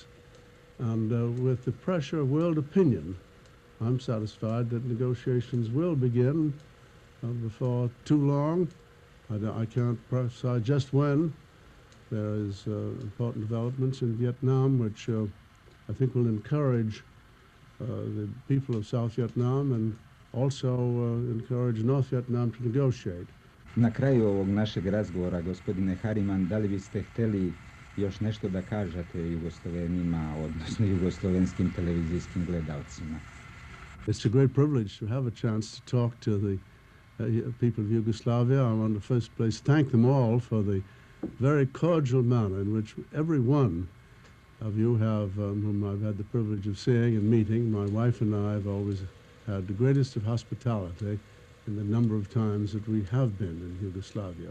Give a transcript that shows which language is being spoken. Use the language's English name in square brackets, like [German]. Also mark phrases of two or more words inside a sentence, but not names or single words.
[English] And with the pressure of world opinion, I'm satisfied that negotiations will begin before too long. I can't prophesy just when. There is important developments in Vietnam which I think will encourage the people of South Vietnam and also encourage North Vietnam to negotiate. [Serbian] Na kraju ovog našeg razgovora, gospodine Harriman, da li biste htjeli još nešto da kažete Jugoslovenima, odnosno jugoslovenskim televizijskim gledalcima? [English] It's a great privilege to have a chance to talk to the people of Yugoslavia. I want to first place thank them all for the very cordial manner in which every one of you have, whom I've had the privilege of seeing and meeting. My wife and I have always had the greatest of hospitality in the number of times that we have been in Yugoslavia.